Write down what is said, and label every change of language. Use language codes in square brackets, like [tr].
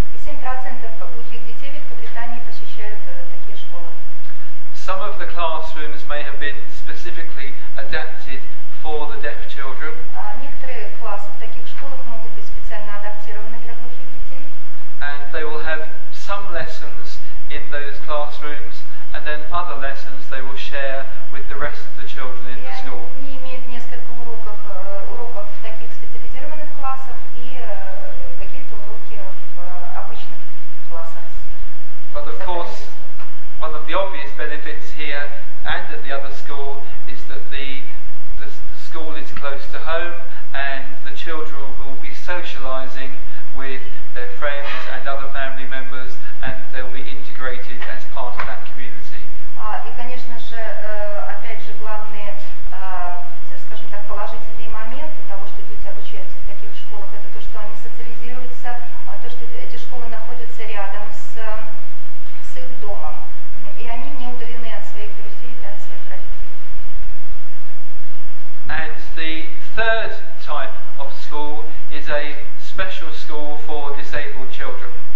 [ru] И 7% глухих детей в Великобритании посещают такие школы. [en] Some of the classrooms may have been specifically adapted for the deaf children. [ru] Некоторые классы в таких школах могут быть специально адаптированы для глухих детей. [en] And they will have some lessons in those classrooms, and then other lessons they will share with the rest of the children in the school. [ru] Они имеют несколько уроков в таких специализированных классах и какие-то уроки в обычных классах. [en] But of course, one of the obvious benefits here and at the other school is that the school is close to home, and the children will be socializing with their friends and other family members, and they'll be integrated as part of that community. [ru] И, конечно же, опять же, главные, скажем так, положительные моменты того, что дети обучаются в таких школах, это то, что они социализируются, то, что эти школы находятся рядом с их домом, и они не удалены от своих друзей, да, от своих родителей. [en] And the third type of school is a special school for disabled children.